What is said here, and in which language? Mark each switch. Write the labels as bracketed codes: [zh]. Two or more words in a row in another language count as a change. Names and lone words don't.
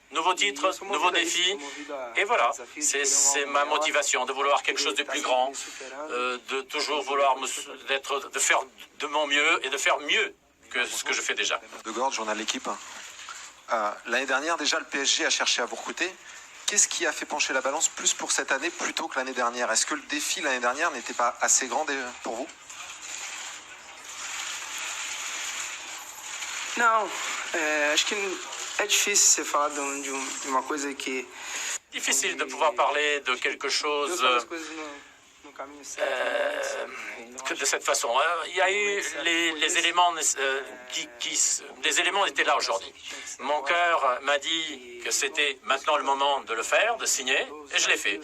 [fr] Nouveau titre, nouveau défi, et voilà, c'est ma motivation, de vouloir quelque chose de plus grand, de toujours vouloir de faire de mon mieux et de faire mieux que ce que je fais déjà. De Gord, journal L'équipe. L'année dernière, déjà, le PSG a cherché à vous recruter. Qu'est-ce qui a fait pencher la balance plus pour cette année plutôt que l'année dernière? Est-ce que le défi l'année dernière n'était pas assez grand pour vous? [pt] Não, acho que é difícil você falar de uma coisa que... [fr] Difficile de pouvoir parler de quelque chose que de cette façon. Il y a eu les éléments les éléments étaient là aujourd'hui. Mon cœur m'a dit que c'était maintenant le moment de le faire, de signer, et je l'ai fait.